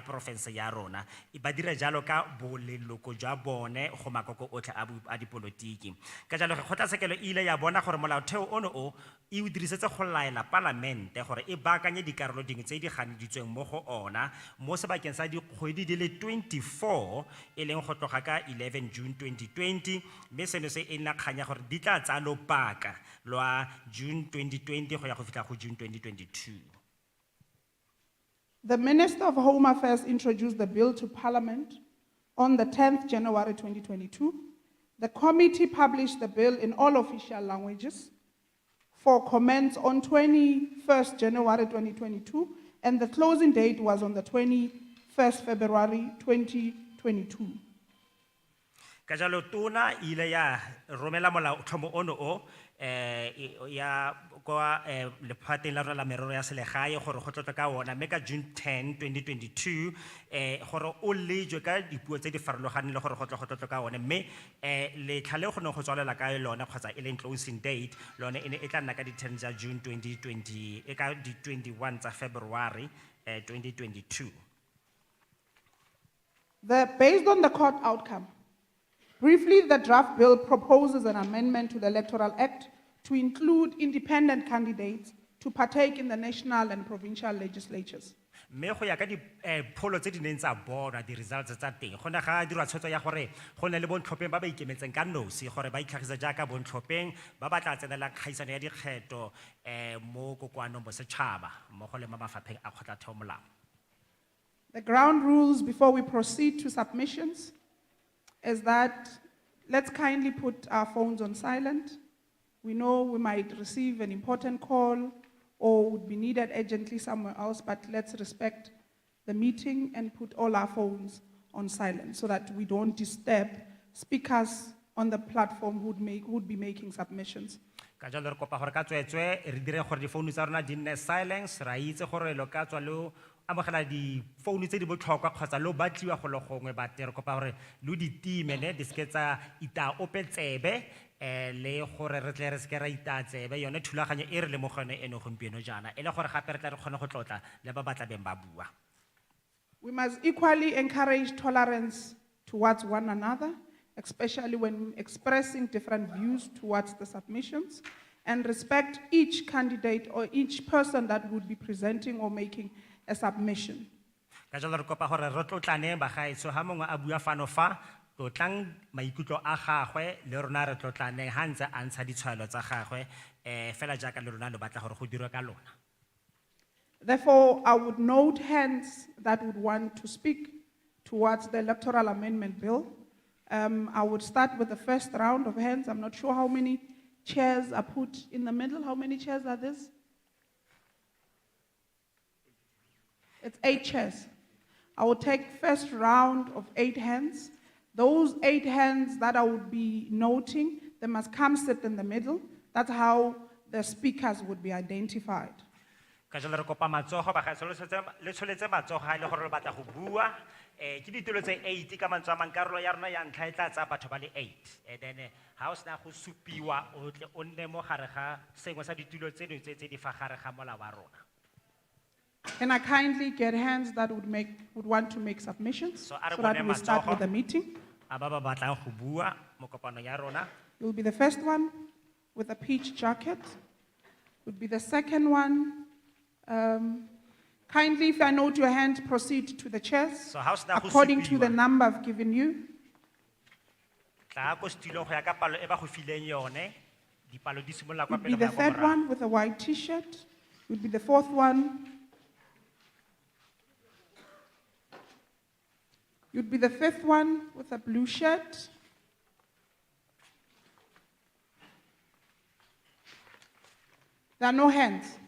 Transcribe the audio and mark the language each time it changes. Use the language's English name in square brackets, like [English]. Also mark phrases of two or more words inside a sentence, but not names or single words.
[Tswana] porofense ya rona ba dira jalo ka boleloko jwa bone go makoko otlhe a dipolotiki ka jalo ge kgotlatshekelo e ile ya bona gore molaotheo ono o e o dirisetse go laela palamente gore e baakanye dikarolo dingwe tse di ganeditsweng mo go ona mo sebakeng sa dikgwedi di le 24 e leng go tloga ka 11 June 2020 mme seno se e nna kgang ya gore di tla tsaya lobaka lwa June 2020 go ya go fitlha go June 2022. [English] The Minister of Home Affairs introduced the bill to Parliament on the 10th January 2022. The committee published the bill in all official languages for comments on 21st January 2022, and the closing date was on the 21st February 2022. [Tswana] Ka jalo tona ile ya romela molaotlhomo ono o ya kwa lephateng la rona la merero ya selegae gore go tlotla ka ona mme ka June 10 2022 gore o lejwe ka dipuo tse di farologaneng le gore go tlotla ka one mme letlha le go ne go tswalela ka lona kgotsa e leng [English] closing date [Tswana] lone e ne e tla nna ka di 10 tsa June 2020 e ka di 21 tsa February 2022. [English] Based on the court outcome, briefly, the draft bill proposes an amendment to the Electoral Act to include independent candidates to partake in the national and provincial legislatures. [Tswana] mme go ya ka dipholo tse di neng tsa bona di-results tsa teng go ne ga dirwa tshwetso ya gore go ne le bontlhopheng ba ba ikemetseng ka nosi gore ba itlhagisa jaaka bontlhopheng ba ba tla tsenelang kgaisano ya dikgetho mo kokoanong mo setšhaba mmogo le mo mafapheng a kgotlatheomolao. [English] The ground rules before we proceed to submissions is that let's kindly put our phones on silent. We know we might receive an important call or would be needed urgently somewhere else, but let's respect the meeting and put all our phones on silent so that we don't disturb speakers on the platform who would be making submissions. [Tswana] Ka jalo re kopa gore ka tswetswe re dire gore difounu tsa rona di nne silence ra itse gore lo ka tswa lo amogela difounu tse di botlhokwa kgotsa lo batliwa go le gongwe bate re kopa gore lo di timele di seke tsa ita ope tsebe le gore re tle re seke ra ita tsebe yone thulaganyo e re le mo gone eno gompieno jaana e le gore gape re tla re kgone go tlotla le ba batla beng ba bua. [English] We must equally encourage tolerance towards one another, especially when expressing different views towards the submissions, and respect each candidate or each person that would be presenting or making a submission. [Tswana] Ka jalo re kopa gore re tlotlane bagaetsho ha mongwe a bua fano fa tlotlang maikutlo a gagwe le rona re tlotlane ha ntse a ntsha ditshwaelo tsa gagwe fela jaaka le rona lo batla gore go dirwe ka lona. [English] Therefore, I would note hands that would want to speak towards the Electoral Amendment Bill. I would start with the first round of hands. I'm not sure how many chairs are put in the middle. How many chairs are this? It's 8 chairs. I will take first round of 8 hands. Those 8 hands that I would be noting, they must come sit in the middle. That's how the speakers would be identified. [Tswana] Ka jalo re kopa matsogo bagaetsho le tsholetse matsogo ha ile gore le batla go bua ke ditulo tse 8 ka mantswe a mankarolo ya rona ya ntlha e tla tsa batho ba le 8 [English] and then [Tswana] ha o sena go supiwa o tle o nne mo gare ga sengwe sa ditulo tse di fa gare ga molao wa rona. [English] Can I kindly get hands that would want to make submissions So that we start with the meeting? [Tswana] A ba ba batlang go bua mo kopanong ya rona. [English] You'll be the first one with a peach jacket. Would be the second one. Kindly, if I note your hand, proceed to the chairs So how's that according to the number I've given you. [Tswana] Tla go stilo go ya ka palo e ba go fileng yone dipalo di simolla kwa [English] Would be [Tswana] pele [English] the [Tswana] go ya [English] third [Tswana] kwa morago. [English] one with a white t-shirt. Would be the fourth one. You'd be the fifth one with a blue shirt. There are no hands.